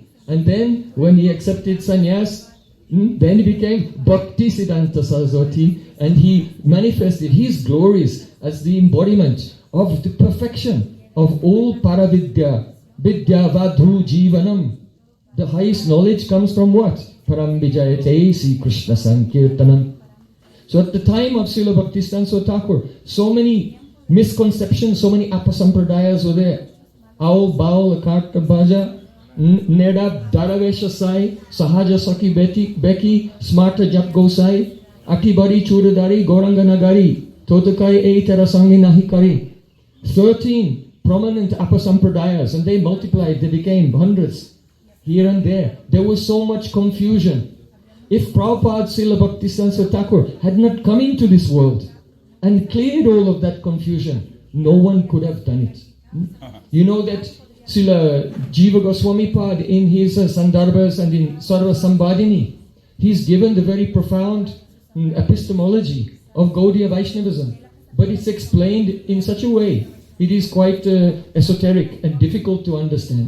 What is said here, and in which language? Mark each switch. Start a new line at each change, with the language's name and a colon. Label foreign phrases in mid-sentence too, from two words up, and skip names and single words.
English: And then when he accepted sannyas, then he became Bhakti Siddhanta Sarasvati, and he manifested his glories as the embodiment of the perfection of all Paravidya,
Sanskrit: विद्या वधू जीवनम्.
English: The highest knowledge comes from what?
Sanskrit: परं विजयते श्री कृष्ण संकीर्तनम्.
English: So at the time of Srila Bhaktisiddhanta Thakur, so many misconceptions, so many apasampradayas were there.
Bangla: আউল, বাউল, অকর্তা ভজা, নেড়া, দরবেশ সাঁই, সহজ সখী ভেকী, স্মার্ত জাত গোসাঁই, অতিবড়ী চূড়াধারী, গৌরাঙ্গ নাগরী, তোতা কহে এই তেরর সঙ্গ নাহি করি.
English: 13 prominent apasampradayas, and they multiplied, they became hundreds here and there. There was so much confusion. If Prabhupada Srila Bhaktisiddhanta Thakur had not come into this world and cleared all of that confusion, no one could have done it. You know that Srila Jiva Goswami Pad in his Sandarbhas and in Sarva Sambhadini, he's given the very profound epistemology of Gaudiya Vaishnavism, but it's explained in such a way, it is quite esoteric and difficult to understand.